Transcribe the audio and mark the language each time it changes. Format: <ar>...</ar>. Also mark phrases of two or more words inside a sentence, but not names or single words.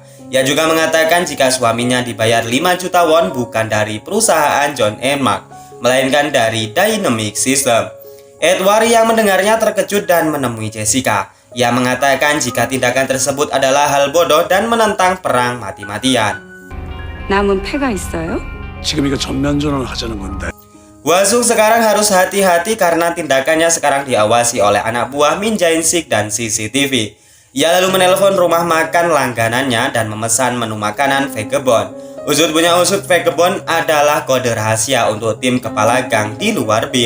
<id>Ia juga mengatakan jika suaminya dibayar 5 juta won bukan dari perusahaan John & Mark, melainkan dari Dynamic System. Edward yang mendengarnya terkejut dan menemui Jessica. Ia mengatakan jika tindakan tersebut adalah hal bodoh dan menentang perang mati-matian.</id> <ko>남은 패가 있어요? 지금 이거 전면전을 하자는 건데.</ko> <id>Hwasuk sekarang harus hati-hati karena tindakannya sekarang diawasi oleh anak buah Min Jae-sik dan CCTV. Ia lalu menelpon rumah makan langganannya dan memesan menu makanan vegebon. Usut punya usut, vegebon adalah kode rahasia untuk tim kepala gang di luar bin.</id>